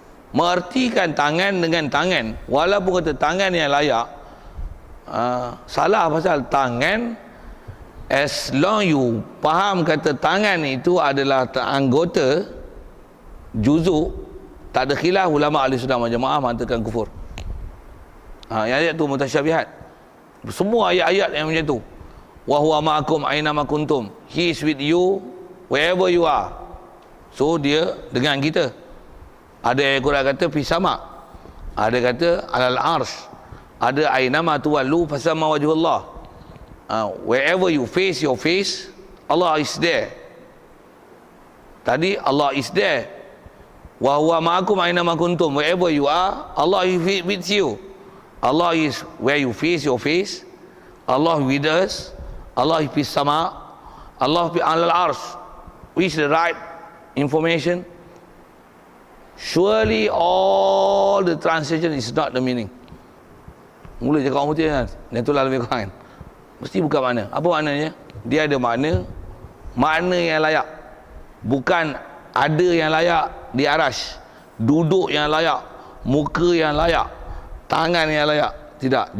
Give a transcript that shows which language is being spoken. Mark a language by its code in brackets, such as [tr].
[ms] Mengertikan tangan dengan tangan. Walaupun kata tangan yang layak, salah pasal tangan, [en] as long you [ms] faham kata tangan itu adalah anggota juzuk, tak ada khilaf ulama ahli sunnah wal jamaah mengatakan kufur. Ayat tu mutasyabihat. Semua ayat-ayat yang macam tu. [ar] Wa huwa ma'akum aina ma kuntum. [en] He is with you wherever you are. [ms] So dia dengan kita. Ada ayat Quran kata fi sama. Ada kata alal arsh. Ada [ar] aina ma tuwallu fasamma wajhullah. [en] Wherever you face your face, Allah is there. Tadi Allah is there. [ar] Wa huwa ma'akum aina ma kuntum. [en] Wherever you are, Allah is with you. Allah is where you face your face. Allah with us. Allah is sama. Allah is alal arsh. Which is the right information? Surely all the translation is not the meaning. [ms] Mula cakap orang putih kan, dan itulah lebih kurang kan. Mesti bukan makna. Apa maknanya? Dia ada makna, makna yang layak. Bukan ada yang layak di arash, duduk yang layak, muka yang layak, tangan yang layak. Tidak.